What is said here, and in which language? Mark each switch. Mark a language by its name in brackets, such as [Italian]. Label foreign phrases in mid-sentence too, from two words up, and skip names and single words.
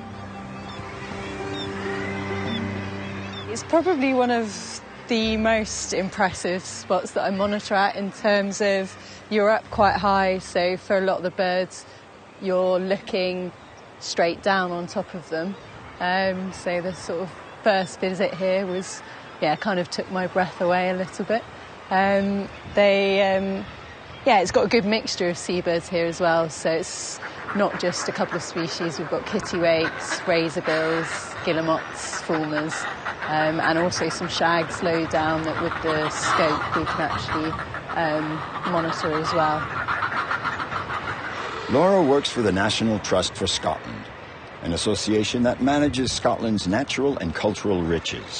[English] It's probably one of the most impressive spots that I monitor at in terms of you're up quite high, so for a lot of the birds you're looking straight down on top of them. So the sort of first visit here was, yeah, kind of took my breath away a little bit. Yeah, it's got a good mixture of seabirds here as well, so it's not just a couple of species. We've got kittiwakes, razorbills, guillemots, fulmars, and also some shags low down that with the scope we can actually monitor as well. Laura works for the National Trust for Scotland, an association that manages Scotland's natural and cultural riches.